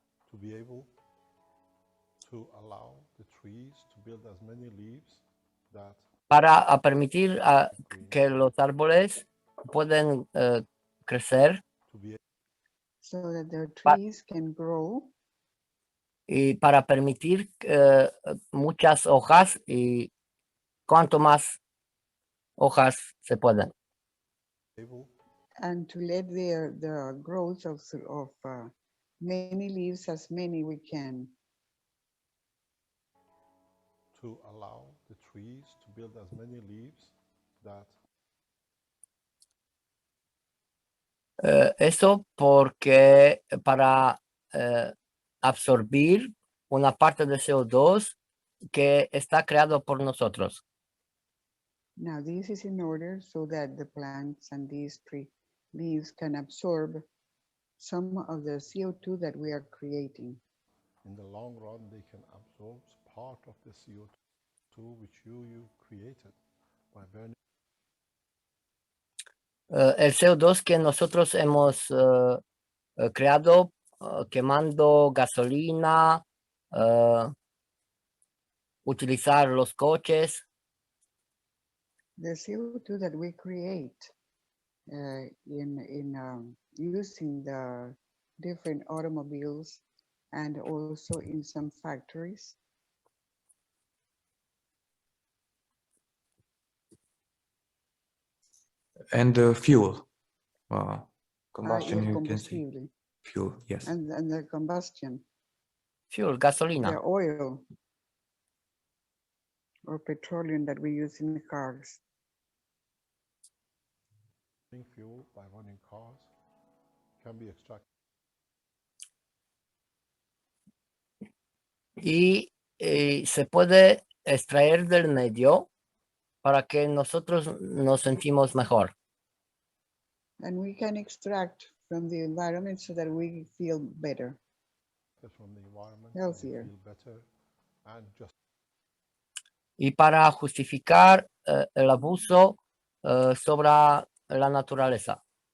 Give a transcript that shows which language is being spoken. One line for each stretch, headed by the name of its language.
English: To be able to allow the trees to build as many leaves that
Spanish: Para permitir que los árboles pueden crecer.
English: To be so that the trees can grow.
Spanish: Y para permitir muchas hojas y cuanto más hojas se pueden.
English: And to let the growth of many leaves, as many we can. To allow the trees to build as many leaves that
Spanish: eso porque para absorbir una parte de CO2 que está creado por nosotros.
English: Now this is in order so that the plants and these tree leaves can absorb some of the CO2 that we are creating. In the long run, they can absorb part of the CO2 which you created by burning.
Spanish: El CO2 que nosotros hemos creado quemando gasolina, utilizar los coches.
English: The CO2 that we create in using the different automobiles and also in some factories. And the fuel, combustion,
Spanish: El
English: you can see.
Spanish: combustible.
English: Fuel, yes. And the combustion. Fuel, gasolina. The oil or petroleum that we use in the cars. Fuel by running cars can be extracted.
Spanish: Y se puede extraer del medio para que nosotros nos sentimos mejor.
English: And we can extract from the environment so that we feel better. From the environment, Healthier. feel better and just
Spanish: Y para justificar el abuso sobre la naturaleza.